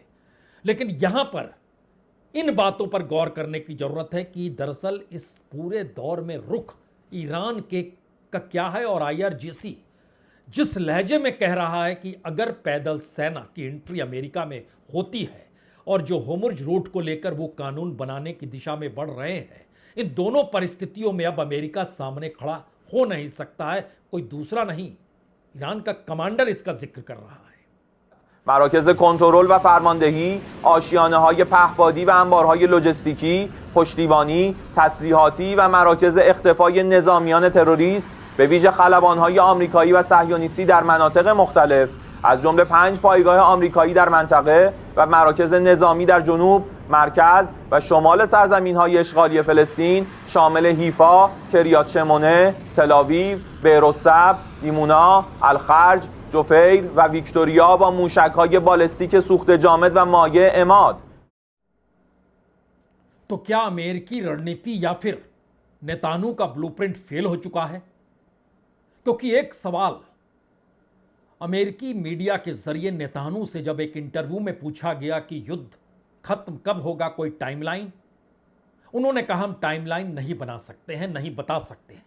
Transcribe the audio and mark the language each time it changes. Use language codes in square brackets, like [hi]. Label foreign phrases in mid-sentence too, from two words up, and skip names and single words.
[hi] लेकिन यहां पर इन बातों पर गौर करने की जरूरत है कि दरअसल इस पूरे दौर में रुख ईरान के का क्या है और IRGC जिस लहजे में कह रहा है कि अगर पैदल सेना की एंट्री अमेरिका में होती है और जो होर्मुज़ रूट को लेकर वो कानून बनाने की दिशा में बढ़ रहे हैं, इन दोनों परिस्थितियों में अब अमेरिका सामने खड़ा हो नहीं सकता है। कोई दूसरा नहीं, ईरान का कमांडर इसका जिक्र कर रहा है। [fa] مراکز کنترل و فرماندهی، آشیانه‌های پهپادی و انبارهای لوجستیکی، پشتیبانی، تسلیحاتی و مراکز اختفای نظامیان تروریست به ویژه خلبان‌های آمریکایی و صهیونیستی در مناطق مختلف از جمله 5 پایگاه آمریکایی در منطقه و مراکز نظامی در جنوب، مرکز و شمال سرزمین‌های اشغالی فلسطین شامل حیفا، کریات شمونه، تل‌آویو، بئرالسبع، دیمونا، الخرج، جفیر و ویکتوریا با موشک‌های بالستیک سوخت جامد و مایع عماد. [hi] तो क्या अमेरिकी रणनीति या फिर नेतान्याहू का ब्लूप्रिंट फेल हो चुका है? क्योंकि एक सवाल अमेरिकी मीडिया के जरिए नेतान्याहू से जब एक इंटरव्यू में पूछा गया कि युद्ध खत्म कब होगा, कोई टाइमलाइन, उन्होंने कहा हम टाइमलाइन नहीं बना सकते हैं, नहीं बता सकते हैं।